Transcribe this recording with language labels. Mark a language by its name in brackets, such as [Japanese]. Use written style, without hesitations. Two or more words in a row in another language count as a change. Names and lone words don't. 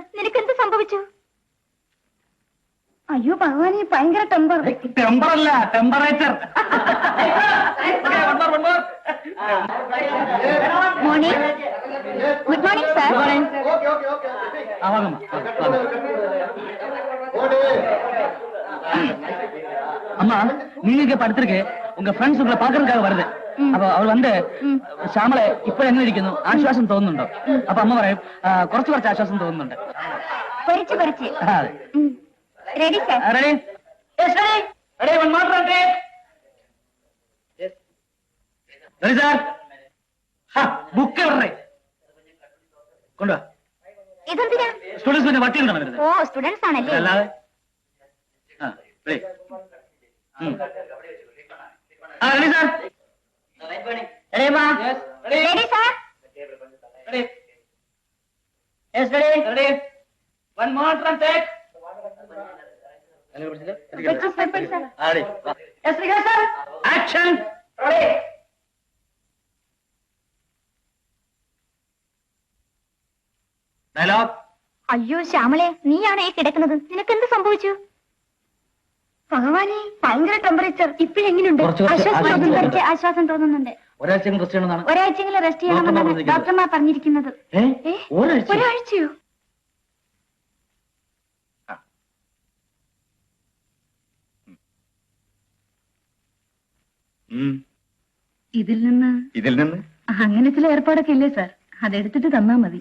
[Malayalam] നിനക്ക് എന്ത് സംഭവിച്ചു? അയ്യോ ഭഗവാനെ, ഭയങ്കര ടെമ്പർ. ടെമ്പറല്ല, ടെമ്പറേച്ചർ. മോർണിംഗ്. [English] good morning sir. [Tamil] அம்மா நீங்க இப்ப படுத்திருக்கு உங்க ஃப்ரெண்ட்ஸ் உங்களை பாக்குறதுக்காக வருது [Malayalam] അപ്പൊ അവൾ വന്ന് ശ്യാമളെ ഇപ്പോഴെങ്ങനെ ഇരിക്കുന്നു ആശ്വാസം തോന്നുന്നുണ്ടോ അപ്പൊ അമ്മ പറയും കുറച്ച് ആശ്വാസം തോന്നുന്നുണ്ട് [English] ready sir [Malayalam] ബുക്ക് കൊണ്ടുവാ സ്റ്റുഡൻസിന്റെ വട്ടി ഉണ്ടോ വരുന്നത് ഓ സ്റ്റുഡൻസ് ആണല്ലേ [English] അല്ലാതെ ready sir Ready, ma? Yes. Ready, sir? Ready. Yes, ready. Ready. One more from take. Ready, sir. Ready. Yes, ready, sir. Action. Ready. Dialogue. [Malayalam] അയ്യോ ശ്യാമളെ നീയാണോ ഈ കിടക്കുന്നത് നിനക്ക് എന്ത് സംഭവിച്ചു ഭഗവാനെ ഭയങ്കര ടെമ്പറേച്ചർ ഇപ്പോഴെങ്ങനെയുണ്ട് ആശ്വാസം തോന്നുന്നുണ്ട് ഒരാഴ്ചയെങ്കിലും റെസ്റ്റ് ചെയ്യണമെന്നാണ് ഡോക്ടർമാർ പറഞ്ഞിരിക്കുന്നത് ഒരാഴ്ചയോ ഇതിൽ നിന്ന് അങ്ങനെ ചില ഏർപ്പാടൊക്കെ ഇല്ലേ സാർ അതെടുത്തിട്ട് തന്നാ മതി